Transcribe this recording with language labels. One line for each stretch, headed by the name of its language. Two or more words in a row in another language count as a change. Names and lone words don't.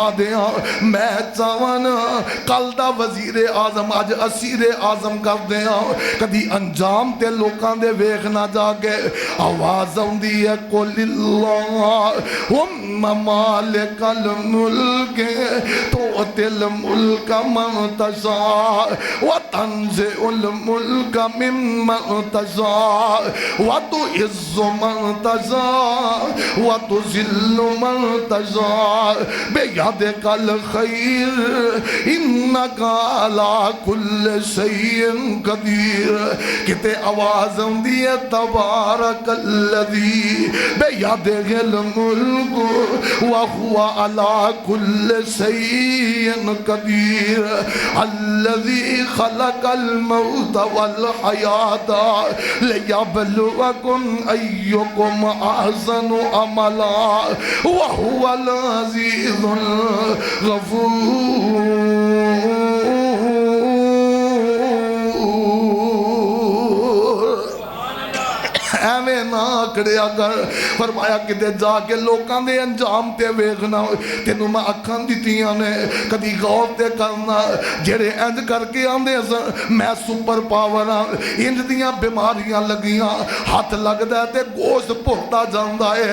Punjabi: دیاں، میں چاہواں نا کل دا وزیر اعظم اج اسیرِ اعظم کر دے ہاں، کدی انجام تے لوکاں دے ویکھ نا جا کے آواز آؤندی ہے
Arabic: قل اللهم مالك الملك تؤتي الملك من تشاء وتنزع الملك ممن تشاء وتعز من تشاء وتذل من تشاء بيدك الخير إنك على كل شيء قدير.
Punjabi: کتے آواز آؤندی ہے
Arabic: تبارك الذي بيده الملك وهو على كل شيء قدير الذي خلق الموت والحياة ليبلوكم أيكم أحسن عملا وهو العزيز الغفور.
Punjabi: ایویں نا آکڑیا کر، فرمایا کتے جا کے لوکاں دے انجام تے ویکھنا، تینوں میں اکھاں دتیاں نے کدی غور تے کرنا، جیہڑے اینج کر کے آکھدے سن میں سپر پاور ہاں، اینج دیاں بیماریاں لگیاں، ہتھ لگدا تے گوشت بھردا جاندا ہے.